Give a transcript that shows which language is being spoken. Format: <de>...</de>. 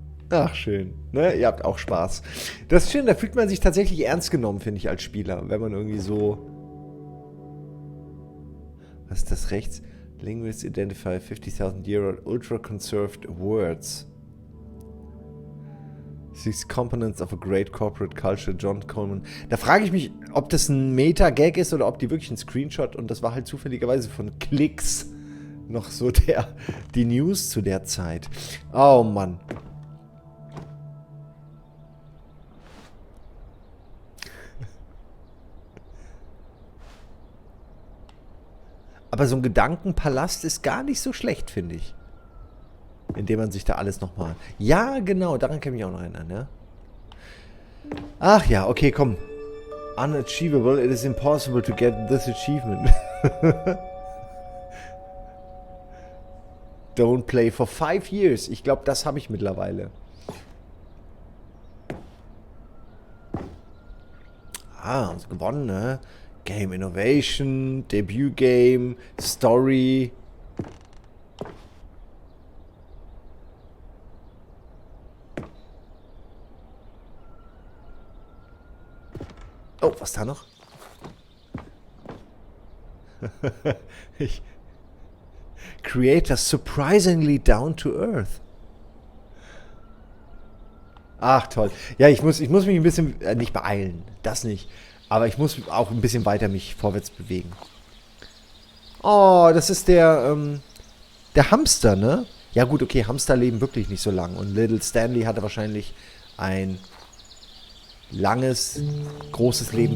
<de>Ach, schön. Ne? Ihr habt auch Spaß. Das ist schön, da fühlt man sich tatsächlich ernst genommen, finde ich, als Spieler. Wenn man irgendwie so... Was ist das rechts?</de> <en>Linguists identify 50,000-year-old ultra-conserved words. 6 components of a great corporate culture, John Coleman.</en> <de>Da frage ich mich, ob das ein Meta-Gag ist oder ob die wirklich ein Screenshot, und das war halt zufälligerweise von Klicks noch so die News zu der Zeit. Oh Mann. Aber so ein Gedankenpalast ist gar nicht so schlecht, finde ich. Indem man sich da alles nochmal... Ja, genau, daran kann ich mich auch noch erinnern, ja. Ach ja, okay, komm.</de> <en>Unachievable, it is impossible to get this achievement. Don't play for 5 years.</en> <de>Ich glaube, das habe ich mittlerweile. Ah, uns gewonnen, ne? Game Innovation, Debut Game, Story. Oh, was da noch?</de> <en>Creator surprisingly down to earth.</en> <de>Ach, toll. Ja, ich muss mich ein bisschen, nicht beeilen, das nicht. Aber ich muss auch ein bisschen weiter mich vorwärts bewegen. Oh, das ist der Hamster, ne? Ja gut, okay, Hamster leben wirklich nicht so lang. Und Little Stanley hatte wahrscheinlich ein langes, großes Leben.</de>